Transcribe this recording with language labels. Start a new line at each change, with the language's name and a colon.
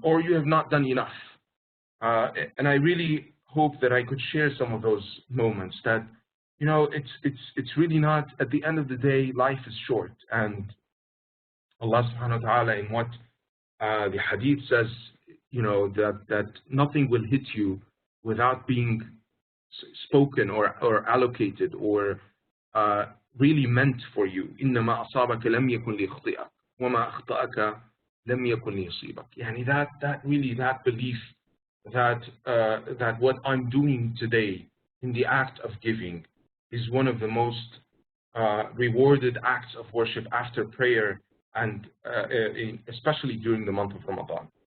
English: Or you have not done enough. And I really hope that I could share some of those moments that, it's really not, at the end of the day, life is short. And Allah subhanahu wa ta'ala, in what the hadith says, that nothing will hit you without being spoken or allocated or really meant for you.
Arabic: إنما أصابك لم يكن ليخطئك وما أخطأك لم يكن ليصيبك. يعني
English: that belief that what I'm doing today in the act of giving is one of the most rewarded acts of worship after prayer, and especially during the month of Ramadan.